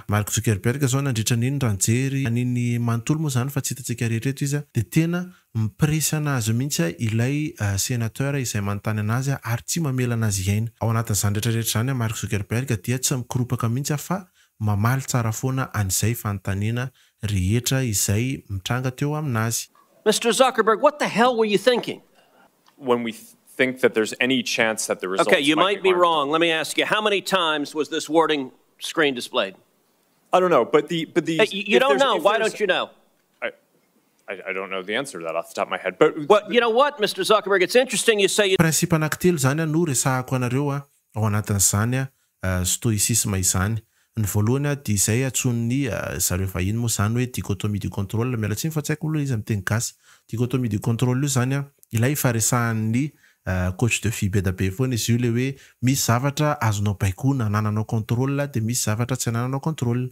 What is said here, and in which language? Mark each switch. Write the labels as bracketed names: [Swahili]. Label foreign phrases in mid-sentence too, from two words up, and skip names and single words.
[Malagasy] Mark Zuckerberg zao nandritra n'iny ranjery an'iny manontolo moa zany fa tsy hitantsika rehetra izy de tena mipresy anazy mihitsy ilay sénateur izay manontany anazy ary tsy mamela anazy iaina. Ao anatin'izany rehetrarehetra zany Mark Zuckerberg dia tsy mikoropaka mihitsy fa mamaly tsara foana an'izay fanontaniana rehetra izay mitranga teo aminazy. [English] Mr. Zuckerberg, what the hell were you thinking? When we think that there's any chance that the results Okay, you might be harmful. wrong. Let me ask you, how many times was this wording screen displayed? I don't know, but the You don't know. Why don't you know? I don't know the answer to that off the top of my head. But Well, you know what, Mr. Zuckerberg, it's interesting you say you [Malagasy] Principe anankitelo zany no resahako anareo ao anatin'izany stoïcisme izany. Ny voalohany dia izay atson'ny zareo vahiny moa zany hoe [French] dichotomie du contrôle, [Malagasy] miala tsiny fa tsy haiko aloha izy amin'ny teny gasy. [French] Dichotomie du contrôle [Malagasy] io zany ilay faresahan'ny [French] coach de vie [Malagasy] be da be foana izy io le hoe misy zavatra azonao baikona anananao contrôle de misy zavatra tsy anananao contrôle.